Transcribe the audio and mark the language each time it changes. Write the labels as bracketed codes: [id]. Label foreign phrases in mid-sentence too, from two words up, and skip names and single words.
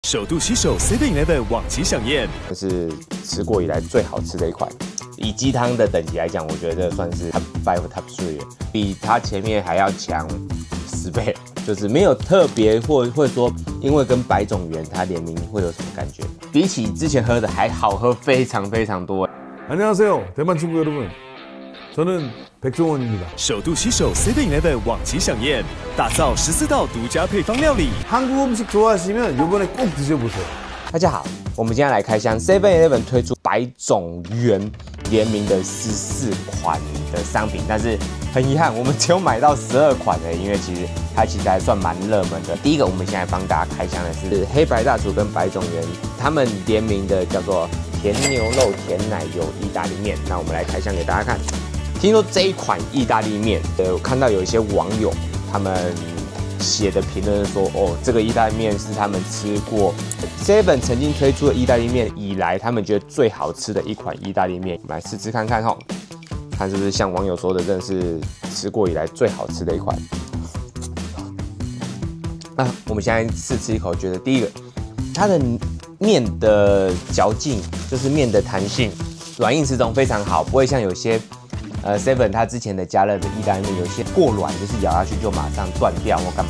[zh] 首度攜手 7-Eleven 往期饗宴，这是吃過以來最好吃的一款。以雞湯的等級來講，我覺得這算是 [en] Top 5 Top 3， [zh] 比它前面還要強10倍。就是沒有特別會說，因為跟百種園它聯名會有什麼感覺？比起之前喝的還好喝非常非常多。 [ko] 안녕하세요, 대만 친구 여러분. 저는 백종원입니다. [zh] 首度攜手 7-Eleven 往期饗宴，打造14道獨家配方料理。 [ko] 한국 음식 좋아하시면 이번에 꼭 드셔보세요. [zh] 大家好，我們今天來開箱 7-Eleven 推出百種園聯名的14款的商品，但是很遺憾，我們只有買到12款而已，因為其實它其實還算蠻熱門的。第一個，我們現在幫大家開箱的是黑白大廚跟百種園他們聯名的叫做甜牛肉甜奶油意大利麵。那我們來開箱給大家看。聽說這一款意大利麵，我看到有一些網友他們寫的評論說，哦，這個意大利麵是他們吃過 7 曾經推出的意大利麵以來，他們覺得最好吃的一款意大利麵。我們來試吃看看吼，看是不是像網友說的，真的是吃過以來最好吃的一款。我們現在試吃一口，覺得第一個，它的麵的嚼勁，就是麵的彈性，軟硬適中非常好，不會像有些。7它之前的加熱的意大利麵有些過軟，就是咬下去就馬上斷掉或幹嘛。